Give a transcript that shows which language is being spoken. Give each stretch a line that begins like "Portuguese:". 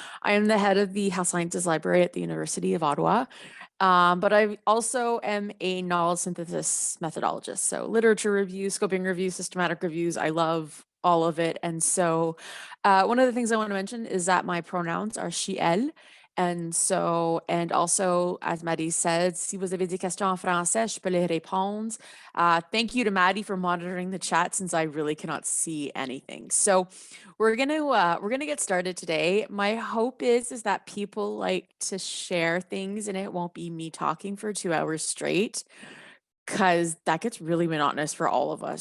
English: I am the head of the Health Sciences Library at the University of Ottawa, but I also am a knowledge synthesis methodologist. So literature reviews, scoping reviews, systematic reviews. I love all of it. And so one of the things I want to mention is that my pronouns are she, elle. And also, as Maddie said,
French: si vous avez des questions en français, je peux les répondre.
English: Thank you to Maddie for monitoring the chat since I really cannot see anything. So we're gonna get started today. My hope is that people like to share things and it won't be me talking for 2 hours straight, because that gets really monotonous for all of us.